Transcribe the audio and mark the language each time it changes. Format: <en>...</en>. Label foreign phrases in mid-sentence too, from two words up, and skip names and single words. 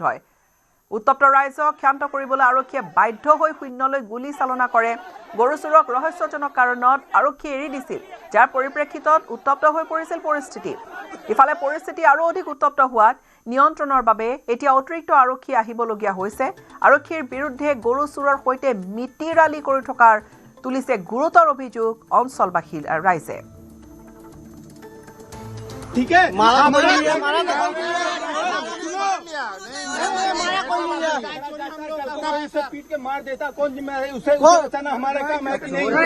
<as>হয় উত্তপ্ত ৰাইজক ক্ষান্ত কৰিবলৈ আৰক্ষীয়ে বাধ্য হৈ শূন্যলৈ গুলী চালনা কৰে গৰু চুৰক ৰহস্যজনক কাৰণত আৰক্ষীয়ে এৰি দিছিল যাৰ পৰিপ্ৰেক্ষিতত উত্তপ্ত হৈ পৰিছিল পৰিস্থিতি ইফালে পৰিস্থিতি আৰু অধিক উত্তপ্ত হোৱাত নিয়ন্ত্ৰণৰ বাবে এতিয়া অতিৰিক্ত আৰক্ষী আহিবলগীয়া হৈছে আৰক্ষীৰ বিৰুদ্ধে গৰু চুৰৰ সৈতে মিতি ৰালি কৰি থকাৰ তুলিছে গুৰুতৰ অভিযোগ অঞ্চলবাসীৰ ৰাইজে</as> <hi>ठीक है मारा पीट के मार देता कौन जिम्मेदार है उसे बचाना हमारा काम है कि नहीं</hi>